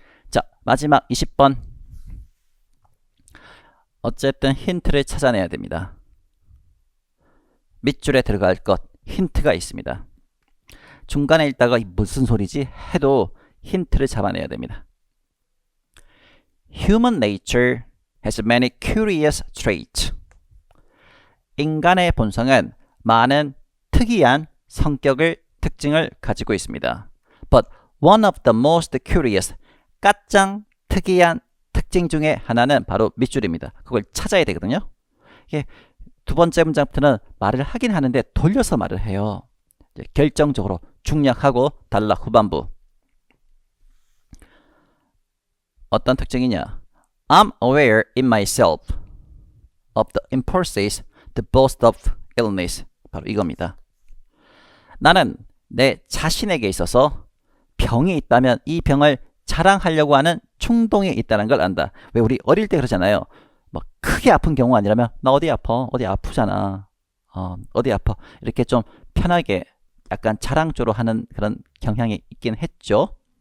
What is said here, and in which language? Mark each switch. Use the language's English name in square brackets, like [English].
[Korean] 자, 마지막 20번. 어쨌든 힌트를 찾아내야 됩니다. 밑줄에 들어갈 것, 힌트가 있습니다. 중간에 읽다가 무슨 소리지? 해도 힌트를 잡아내야 됩니다. [English] Human nature has many curious traits. [Korean] 인간의 본성은 많은 특이한 특징을 가지고 있습니다. [English] But one of the most curious, [Korean] 가장 특이한 특징 중에 하나는 바로 밑줄입니다. 그걸 찾아야 되거든요. 이게 두 번째 문장부터는 말을 하긴 하는데 돌려서 말을 해요. 결정적으로 중략하고 단락 후반부. 어떤 특징이냐? [English] I'm aware in myself of the impulses to boast of illness. [Korean] 바로 이겁니다. 나는 내 자신에게 있어서 병이 있다면 이 병을 자랑하려고 하는 충동이 있다는 걸 안다. 왜 우리 어릴 때 그러잖아요. 뭐 크게 아픈 경우 아니라면 나 어디 아파? 어디 아프잖아. 어디 아파? 이렇게 좀 편하게 약간 자랑조로 하는 그런 경향이 있긴 했죠.